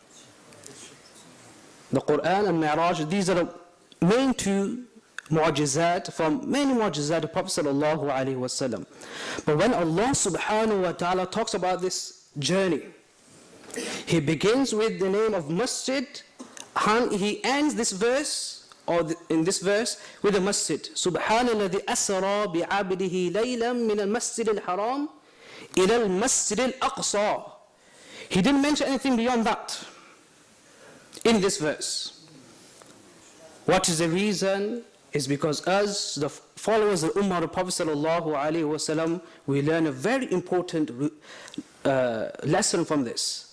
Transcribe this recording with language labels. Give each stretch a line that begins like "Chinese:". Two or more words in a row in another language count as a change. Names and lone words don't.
English: The Quran and Mi'raj, these are the main two mu'jizat from many mu'jizat of the Prophet ﷺ. But when Allah
Arabic: سبحانه وتعالى
English: talks about this journey, He begins with the name of Masjid, and He ends this verse, in this verse, with the Masjid.
Arabic: سبحان الذي أسرى بعبده ليلا من المسجد الحرام إلى المسجد الأقصى.
English: He didn't mention anything beyond that in this verse. What is the reason? Is because us, the followers of the Ummah of the Prophet ﷺ, we learn a very important lesson from this.